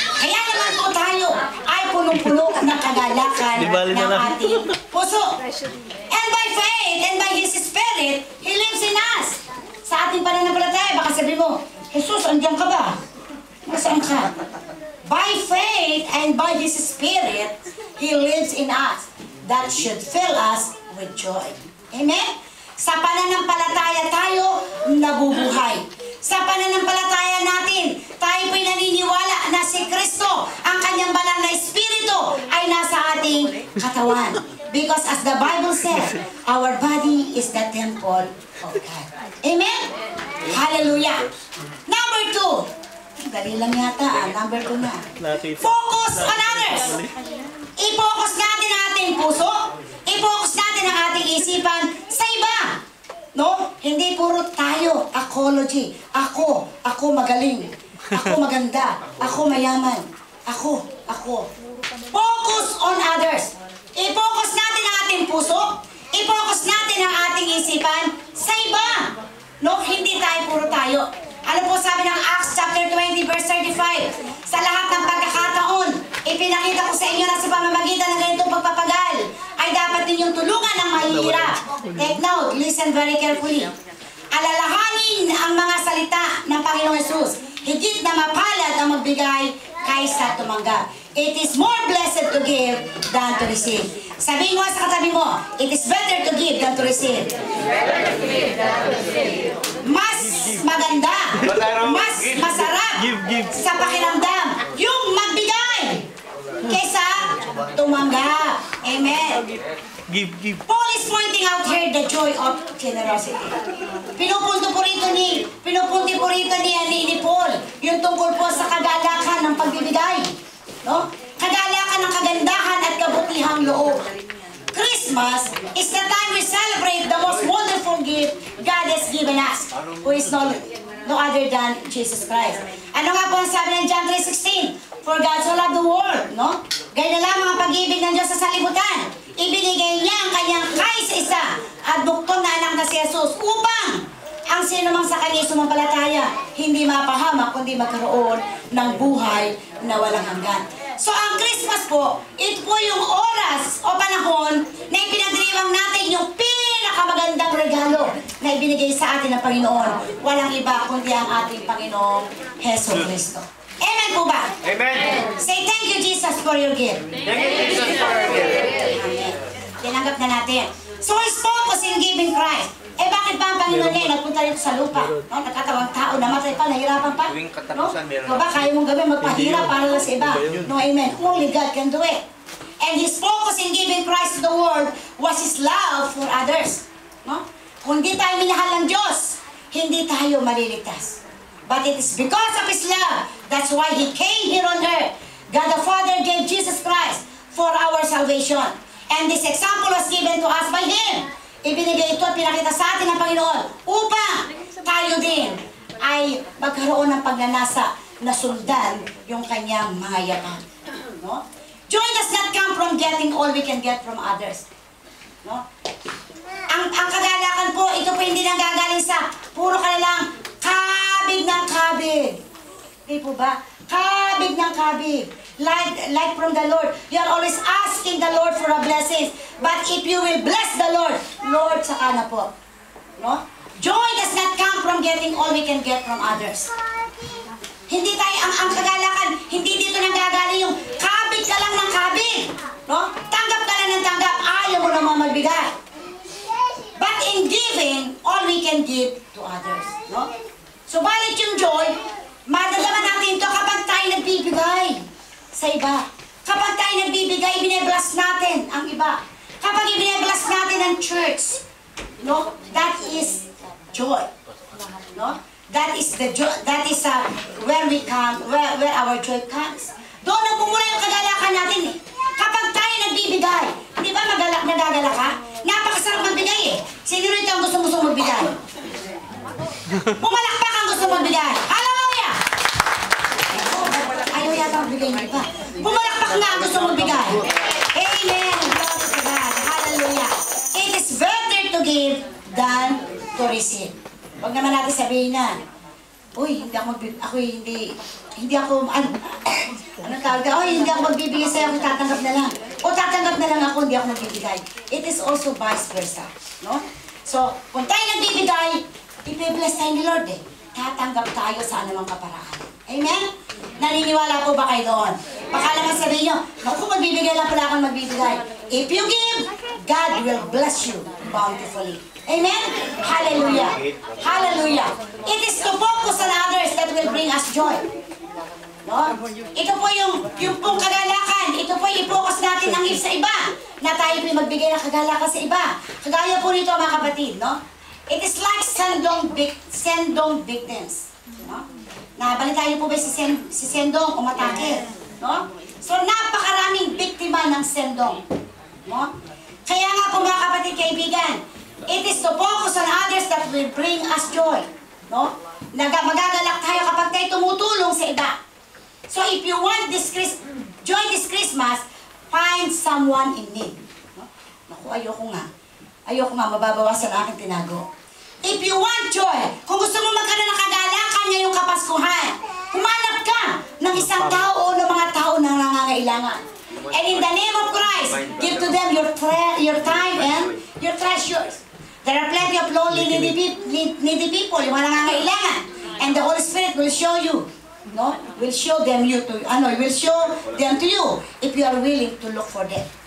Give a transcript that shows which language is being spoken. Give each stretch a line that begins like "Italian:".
Filipino: Kaya naman po tayo ay punong-puno ng kagalakan ng ating puso.
English: And by faith and by His Spirit, He lives in us.
Filipino: Sa ating pananampalataya, baka sabi mo, Jesus, andiyan ka ba? Nasaan ka?
English: By faith and by His Spirit, He lives in us. That should fill us with joy.
Filipino: Amen? Sa pananampalataya tayo nabubuhay. Sa pananampalataya natin, tayo po'y naniniwala na si Kristo, ang kanyang banal na Espiritu, ay nasa ating katawan.
English: Because as the Bible says, our body is the temple of God. Amen? Hallelujah. Number 2.
Filipino: Dali lang yata,
English: number 2 na. Focus on others.
Filipino: I-focus natin ang ating puso. I-focus natin ang ating isipan sa iba. No? Hindi puro tayo, ecology. Ako magaling. Ako maganda. Ako mayaman. Ako.
English: Focus on others.
Filipino: I-focus natin ang ating puso. I-focus natin ang ating isipan sa iba. No? Hindi tayo puro tayo. Ano po sabi ng Acts chapter 20 verse 35? Sa lahat ng pagkakataon, ipinakita ko sa inyo na sa pamamagitan ng ganitong pagpapagal ay dapat ninyong tulungan ng mahihirap.
English: Take note, listen very carefully.
Filipino: Alalahanin ang mga salita ng Panginoong Jesus. Higit na mapalad ang magbigay kaysa tumanggap.
English: It is more blessed to give than to receive.
Filipino: Sabihin mo sa katabi mo,
English: it is better to give than to receive.
Filipino: Mas maganda, mas masarap sa pakiramdam yung magbigay kaysa tumanggap. Amen.
English: Paul is pointing out here the joy of generosity.
Filipino: Pinupunti po rito ni Paul yung tungkol po sa kagalakan ng pagbibigay. No? Kagalakan ng kagandahan at kabutihang loob.
English: Christmas is the time we celebrate the most wonderful gift God has given us, who is no other than Jesus Christ.
Filipino: Ano nga po ang sabi ng John 3:16?
English: For God so loved the world,
Filipino: no? Gaya na lamang ang pag-ibig ng Diyos sa salibutan. Ibinigay niya ang kanyang kaisa-isa at buktong na anak na si Jesus upang ang sinumang sa kanya sumampalataya, hindi mapahamak, kundi magkaroon ng buhay na walang hanggan. So ang Christmas po, ito po yung oras o panahon na ipinagdiriwang natin yung pinakamagandang regalo na ibinigay sa atin ng Panginoon. Walang iba kundi ang ating Panginoong Heso Kristo. Amen po ba? Amen.
English: Say thank you Jesus for your gift. Thank you, Jesus, for your gift.
Filipino: Amen. Tinanggap na natin.
English: So his focus in giving Christ.
Filipino: Eh bakit ba ang Panginoon niya nagpunta rito sa lupa? No? Nagkatawang tao, namatay pa, nahirapan pa. Tuwing No? katapusan, meron. Diba, kaya mong gawin, magpahirap para lang sa iba. No, amen.
English: Only God can do it. And his focus in giving Christ to the world was his love for others. No?
Filipino: Kung di tayo minahal ng Diyos, hindi tayo maliligtas.
English: But it is because of his love, that's why he came here on earth. God the Father gave Jesus Christ for our salvation. And this example was given to us by him.
Filipino: Ibinigay ito at pinakita sa atin ng Panginoon upang tayo din ay magkaroon ng pagnanasa na sundan yung kanyang mga yakap. No?
English: Joy does not come from getting all we can get from others. No?
Filipino: Ang kagalakan po, ito po hindi nanggagaling sa puro ka na lang kabig ng kabig. Di po ba? Kabig ng kabig.
English: Like from the Lord. You are always asking the Lord for a blessing. But if you will bless the Lord, Lord,
Filipino: saka na po.
English: No? Joy does not come from getting all we can get from others.
Filipino: Hindi tayo, ang kagalakan, hindi dito nanggagaling yung kabig ka lang ng kabig. No? Tanggap ka lang ng tanggap, ayaw mo naman magbigay.
English: But in giving, all we can give to others.
Filipino: No? So, balik yung joy, madadama natin ito kapag tayo nagbibigay sa iba. Kapag tayo nagbibigay, ibinebless natin ang iba. Kapag ibinebless natin ang church,
English: no? That is joy. No? That is the joy. That is where we come, where our joy comes.
Filipino: Doon na pumula yung kagalakan natin eh. Kapag tayo nagbibigay, di ba nagagala ka? Napakasarap magbigay eh. Sino rito ang gusto magbigay? Pumalakpak ang gusto magbigay. Hallelujah! Ayaw yata magbigay ng iba. Pumalakpak na ang gusto magbigay.
English: Amen! Glory to God. Hallelujah! It is better to give than to receive.
Filipino: Huwag naman natin sabihin na, uy, hindi ako, anong tawag ka? Uy, hindi ako magbibigay sa'yo, ako tatanggap na lang. O tatanggap na lang ako, hindi ako magbibigay.
English: It is also vice versa.
Filipino: No? So, kung tayo nagbibigay, ipibless tayo ni Lord eh. Tatanggap tayo sa anumang kaparaan. Amen? Naniniwala po ba kayo doon? Baka naman sabihin nyo, naku, magbibigay lang pala akong magbibigay.
English: If you give, God will bless you bountifully. Amen? Hallelujah. Hallelujah. It is to focus on others that will bring us joy.
Filipino: No? Ito po yung pong kagalakan. Ito po yung i-focus natin ang sa iba. Na tayo po magbigay ng kagalakan sa iba. Kagaya po nito mga kapatid, no?
English: It is like sendong victims.
Filipino: No? Nabalitaan niyo po ba si Sendong umatake? No? So napakaraming biktima ng Sendong. No? Kaya nga po mga kapatid, kaibigan,
English: it is to focus on others that will bring us joy. No?
Filipino: Magagalak tayo kapag tayo tumutulong sa iba.
English: So if you want joy this Christmas, find someone in need. No?
Filipino: Naku, ayoko nga, mababawasan ang aking tinago.
English: If you want joy,
Filipino: kung gusto mo magkaroon ng kagalakan ngayong Kapaskuhan, humanap ka ng isang tao o ng mga tao na nangangailangan.
English: And in the name of Christ, give to them your time and your treasures. There are plenty of lonely, needy people,
Filipino: yung mga nangangailangan.
English: And the Holy Spirit will show you, no? Will show them to you if you are willing to look for them.